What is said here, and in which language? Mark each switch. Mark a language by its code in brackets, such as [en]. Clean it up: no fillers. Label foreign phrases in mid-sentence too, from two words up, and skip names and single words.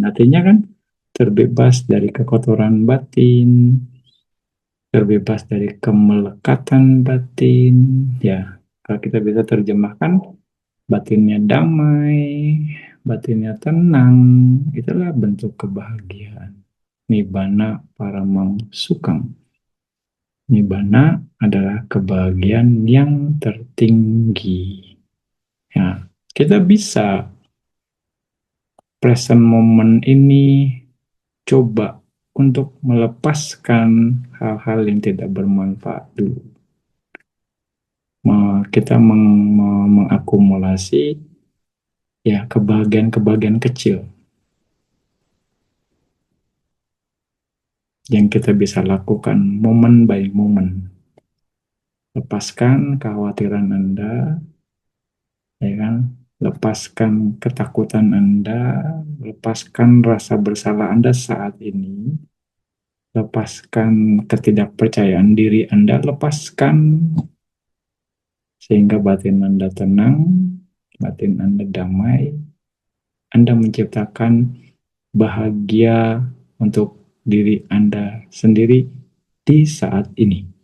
[id] Artinya kan terbebas dari kekotoran batin, terbebas dari kemelekatan batin. Ya, kalau kita bisa terjemahkan, batinnya damai, batinnya tenang, itulah bentuk kebahagiaan. [pi] Nibbana paramang sukang. [id] Nibbana adalah kebahagiaan yang tertinggi. Ya, kita bisa [en] present moment [id] ini coba untuk melepaskan hal-hal yang tidak bermanfaat dulu. Kita mengakumulasi ya kebahagiaan-kebahagiaan kecil yang kita bisa lakukan [en] moment by moment. [id] Lepaskan kekhawatiran Anda, ya kan? Lepaskan ketakutan Anda, lepaskan rasa bersalah Anda saat ini, lepaskan ketidakpercayaan diri Anda, lepaskan sehingga batin Anda tenang, batin Anda damai, Anda menciptakan bahagia untuk diri Anda sendiri di saat ini.